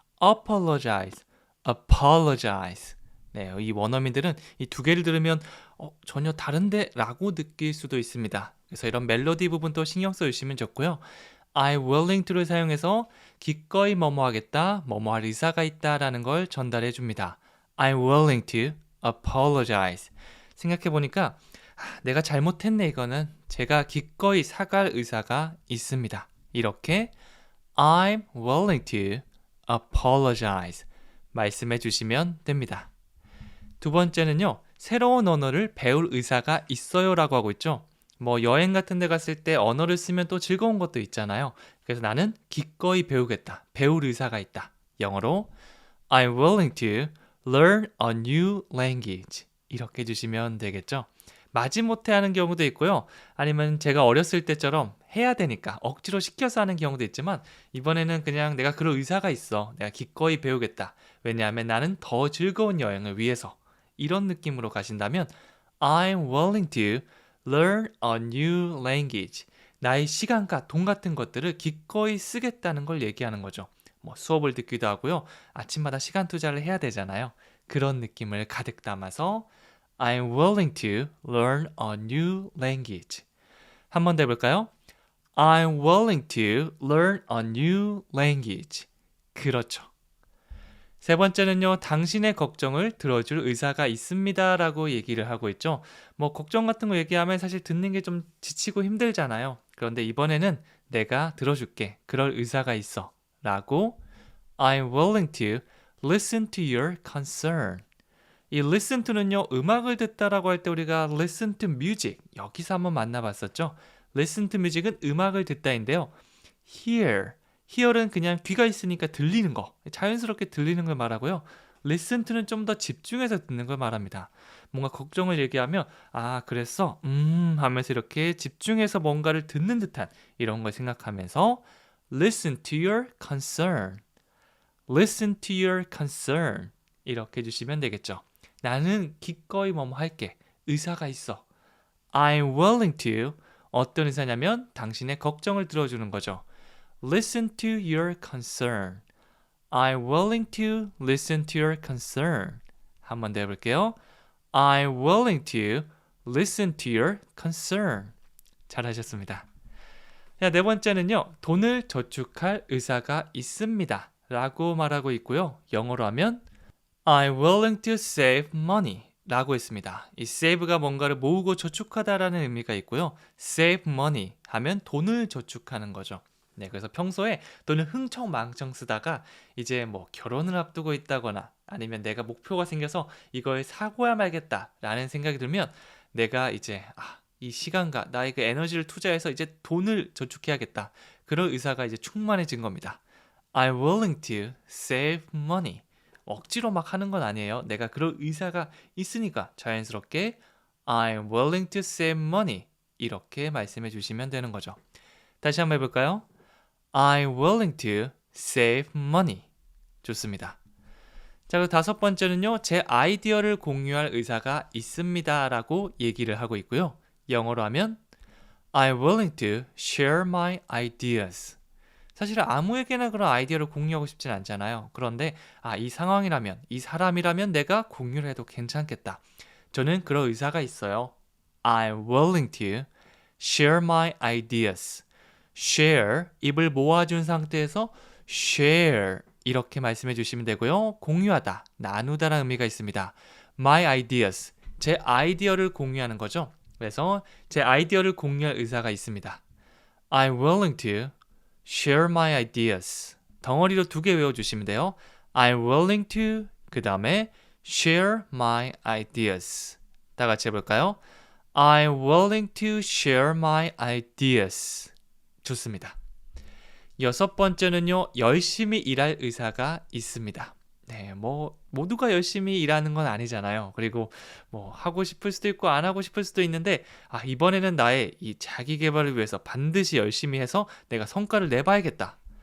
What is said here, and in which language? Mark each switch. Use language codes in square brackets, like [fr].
[en] apologize, apologize. [ko] 네, 이 원어민들은 이 두 개를 들으면 전혀 다른데 라고 느낄 수도 있습니다. 그래서 이런 멜로디 부분도 신경 써주시면 좋고요. [en] I'm willing to [ko] 를 사용해서 기꺼이 뭐뭐 하겠다, 뭐뭐 할 의사가 있다 라는 걸 전달해 줍니다. [en] I'm willing to apologize. [ko] 생각해 보니까 내가 잘못했네 이거는 제가 기꺼이 사갈 의사가 있습니다. 이렇게 [en] I'm willing to apologize [ko] 말씀해 주시면 됩니다. 두 번째는요. 새로운 언어를 배울 의사가 있어요 라고 하고 있죠. 뭐 여행 같은 데 갔을 때 언어를 쓰면 또 즐거운 것도 있잖아요. 그래서 나는 기꺼이 배우겠다. 배울 의사가 있다. 영어로 [en] I'm willing to learn a new language. [ko] 이렇게 해주시면 되겠죠. 마지못해 하는 경우도 있고요. 아니면 제가 어렸을 때처럼 해야 되니까 억지로 시켜서 하는 경우도 있지만 이번에는 그냥 내가 그럴 의사가 있어. 내가 기꺼이 배우겠다. 왜냐하면 나는 더 즐거운 여행을 위해서. 이런 느낌으로 가신다면 [en] I'm willing to learn a new language. [ko] 나의 시간과 돈 같은 것들을 기꺼이 쓰겠다는 걸 얘기하는 거죠. 뭐 수업을 듣기도 하고요. 아침마다 시간 투자를 해야 되잖아요. 그런 느낌을 가득 담아서 [en] I'm willing to learn a new language. [ko] 한 번 더 해볼까요? [en] I'm willing to learn a new language. [ko] 그렇죠. 세 번째는요, 당신의 걱정을 들어줄 의사가 있습니다 라고 얘기를 하고 있죠. 뭐 걱정 같은 거 얘기하면 사실 듣는 게 좀 지치고 힘들잖아요. 그런데 이번에는 내가 들어줄게. 그럴 의사가 있어. [en] 라고 I'm willing to listen to your concern. [ko] 이 listen to는요, 음악을 듣다라고 할 때 우리가 [en] listen to music [ko] 여기서 한번 만나봤었죠. [en] listen to music [ko] 은 음악을 듣다인데요. hear은 그냥 귀가 있으니까 들리는 거, 자연스럽게 들리는 걸 말하고요. listen to는 좀 더 집중해서 듣는 걸 말합니다. 뭔가 걱정을 얘기하면 아 그랬어? 하면서 이렇게 집중해서 뭔가를 듣는 듯한 이런 걸 생각하면서 [en] listen to your concern. listen to your concern. [ko] 이렇게 해주시면 되겠죠. 나는 기꺼이 뭐뭐 할게. 의사가 있어. [en] I'm willing to. [ko] 어떤 의사냐면 당신의 걱정을 들어주는 거죠. [en] Listen to your concern. I'm willing to listen to your concern. [ko] 한 번 더 해볼게요. [en] I'm willing to listen to your concern. [ko] 잘하셨습니다. 자, 네 번째는요. 돈을 저축할 의사가 있습니다. 라고 말하고 있고요. 영어로 하면 [en] I'm willing to save money [ko] 라고 했습니다. 이 save가 뭔가를 모으고 저축하다라는 의미가 있고요. [en] save money [ko] 하면 돈을 저축하는 거죠. 네, 그래서 평소에 돈을 흥청망청 쓰다가 이제 뭐 결혼을 앞두고 있다거나 아니면 내가 목표가 생겨서 이걸 사고야 말겠다라는 생각이 들면 내가 이제 이 시간과 나의 그 에너지를 투자해서 이제 돈을 저축해야겠다. 그런 의사가 이제 충만해진 겁니다. [en] I'm willing to save money. [ko] 억지로 막 하는 건 아니에요. 내가 그럴 의사가 있으니까 자연스럽게 [en] I'm willing to save money [ko] 이렇게 말씀해 주시면 되는 거죠. 다시 한번 해볼까요? [en] I'm willing to save money. [ko] 좋습니다. 자, 그리고 다섯 번째는요. 제 아이디어를 공유할 의사가 있습니다 라고 얘기를 하고 있고요. 영어로 하면 [en] I'm willing to share my ideas. [ko] 사실 아무에게나 그런 아이디어를 공유하고 싶진 않잖아요. 그런데 이 상황이라면, 이 사람이라면 내가 공유를 해도 괜찮겠다. 저는 그런 의사가 있어요. [en] I'm willing to share my ideas. [ko] share, 입을 모아준 상태에서 share 이렇게 말씀해 주시면 되고요. 공유하다, 나누다라는 의미가 있습니다. my ideas, 제 아이디어를 공유하는 거죠. 그래서 제 아이디어를 공유할 의사가 있습니다. [en] I'm willing to share my ideas. [ko] 덩어리로 두 개 외워주시면 돼요. [en] I'm willing to [ko] 그 다음에 [en] share my ideas. [ko] 다 같이 해볼까요? [en] I'm willing to share my ideas. [ko] 좋습니다. 여섯 번째는요. 열심히 일할 의사가 있습니다. 네, 뭐 모두가 열심히 일하는 건 아니잖아요. 그리고 뭐 하고 싶을 수도 있고 안 하고 싶을 수도 있는데 이번에는 나의 이 자기 개발을 위해서 반드시 열심히 해서 내가 성과를 내봐야겠다.